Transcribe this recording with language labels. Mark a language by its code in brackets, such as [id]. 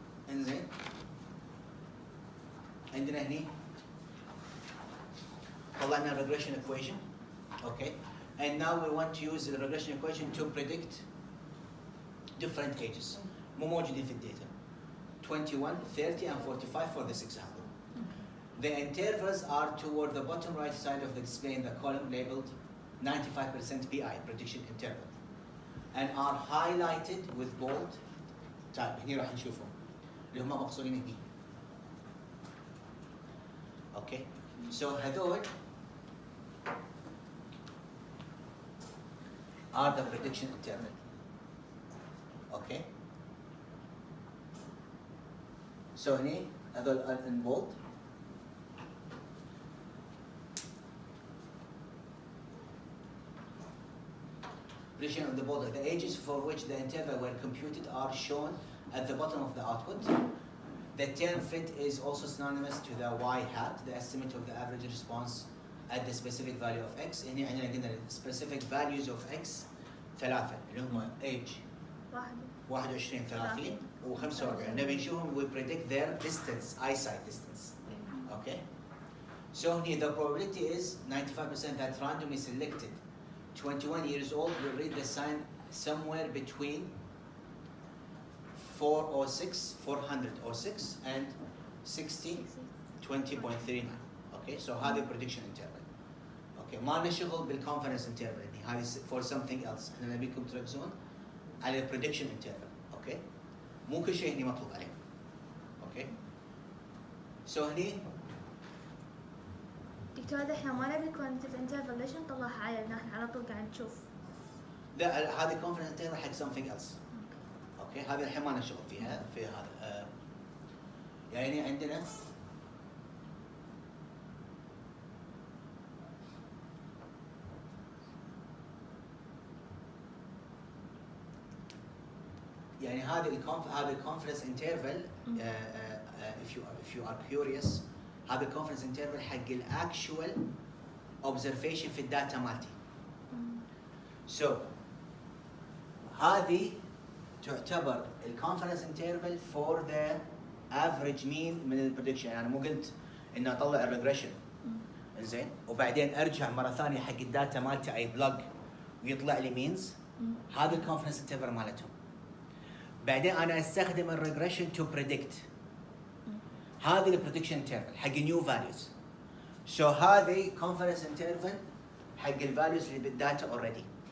[ar] انزين عندنا هني طلعنا [en] regression equation. Okay, and now we want to use the regression equation to predict different ages [ar] مو موجودين في الداتا [en] 21, 30 and 45 for this example. The intervals are toward the bottom right side of the display in the column labeled 95% PI prediction interval and are highlighted with bold. [ar] طيب هني راح نشوفهم اللي هم مقصورين هني. [en] Okay, so [ar] هذول [en] are the prediction interval. Okay, so [ar] هني هذول [en] in bold. Prediction of the border. The ages for which the interval were computed are shown at the bottom of the output. The term fit is also synonymous to the y hat, the estimate of the average response at the specific value of x. [ar] هنا عندنا قلنا [en] specific values of x [ar] ثلاثة اللي هم age 21 30 و 45. نبي نشوفهم [en] we predict their distance, eyesight distance. Okay. So here the probability is 95% that randomly selected 21 years old will read the sign somewhere between 406 and 60 20.39. Okay, so هذه prediction interval. Okay, [ar] ما لنا شغل [en] بالconfidence interval يعني هذه for something else. [ar] احنا نبيكم تركزون على prediction interval. Okay, مو كل شيء هني مطلوب عليه. [en] Okay, so هني [ar] دكتور هذا احنا ما نبي كوانتيتيف انترفال ليش نطلعها عالية؟ احنا على طول قاعد نشوف. لا هذه confidence interval حق [en] something else. [ar] اوكي هذه الحين ما لنا شغل فيها في هذا. يعني عندنا يعني هذه confidence interval [en] if you are curious [ar] هذا confidence interval حق actual observation في الداتا مالتي. [en] So [ar] هذه تعتبر [en] confidence interval for the average mean [ar] من البريدكشن. يعني مو قلت اني اطلع الريجريشن زين وبعدين ارجع مره ثانيه حق الداتا مالتي اي بلج ويطلع لي مينز. هذا الكونفدنس انترفال مالتهم. بعدين انا استخدم الريجريشن تو بريدكت. هذه البريدكشن انترفال حق نيو فاليوز. سو هذه كونفدنس انترفال حق الفاليوز اللي بالداتا اوريدي.